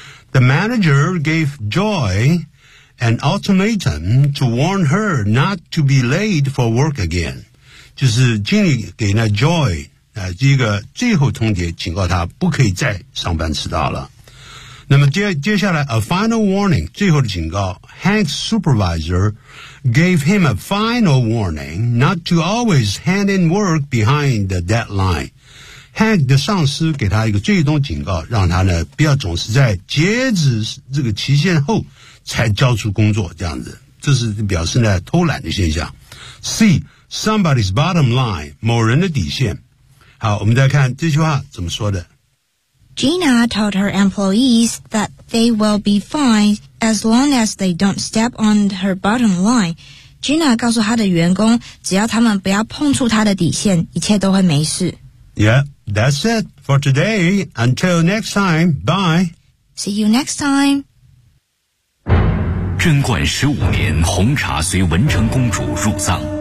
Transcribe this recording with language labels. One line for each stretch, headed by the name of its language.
English: The manager gave Joy an ultimatum to warn her not to be late for work again.
Chinese: 就是经理给那
English: Joy
Chinese: 这个最后通牒警告他不可以再上班迟到了。那么接下来
English: a final warning,
Chinese: 最后的警告
English: Hank's supervisor gave him a final warning not to always hand in work behind the deadline.
Chinese: Hank 的上司给他一个最终警告，让他呢不要总是在截止这个期限后才交出工作，这样子，这是表示呢偷懒的现象。
English: C, somebody's bottom line,
Chinese: 某人的底线。好，我们再看这句话怎么说的。
English: Gina told her employees that they will be fine as long as they don't step on her bottom line.
Chinese: Gina 告诉她的员工，只要他们不要碰触她的底线，一切都会没事。
English: Yeah, that's it for today. Until next time, bye. See you next time.
Chinese: 贞观15年，红茶随文成公主入葬。